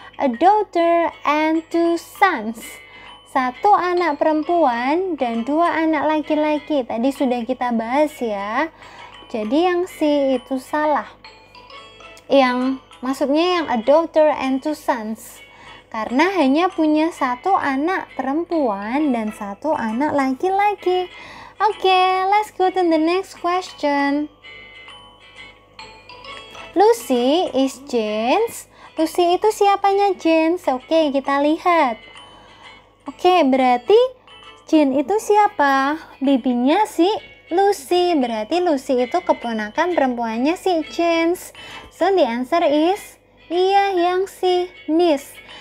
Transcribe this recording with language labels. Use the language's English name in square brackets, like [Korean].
[English] A daughter and 2 sons. [Indonesian] 1 anak perempuan dan 2 anak laki-laki. Tadi sudah kita bahas ya. Jadi yang C itu salah. Yang maksudnya yang a daughter and 2 sons. Karena hanya punya 1 anak perempuan dan 1 anak laki-laki. [English] Oke, let's go to the next question. Lucy is Jane's. [Indonesian] Lucy itu siapanya James? Oke, kita lihat. Oke, berarti Jane itu siapa? Bibinya si Lucy. Berarti Lucy itu keponakan perempuannya si James. [English] So the answer is, [Indonesian] iya, yang si [English] niece.